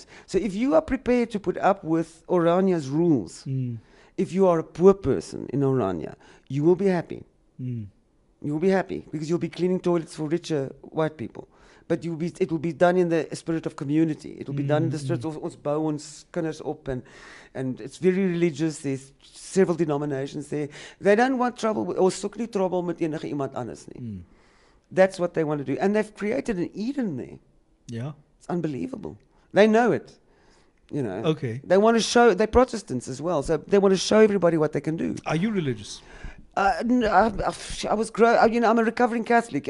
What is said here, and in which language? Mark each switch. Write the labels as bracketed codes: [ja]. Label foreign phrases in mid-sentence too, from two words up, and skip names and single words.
[en] So if you are prepared to put up with Oranya's rules, if you are a poor person in Orania, you will be happy. You will be happy because you'll be cleaning toilets for richer white people. But it will be done in the spirit of community. It will be done in the spirit of [af] ons bou ons kinders op, [en] and it's very religious. There's several denominations there. They don't want trouble or [af] soek nie trouble met enige iemand anders nie. [en] That's what they want to do. And they've created an Eden there. Yeah. It's unbelievable. They know it. You know. Okay. They want to show, they're Protestants as well, so they want to show everybody what they can do. Are you religious? I was I'm a recovering Catholic.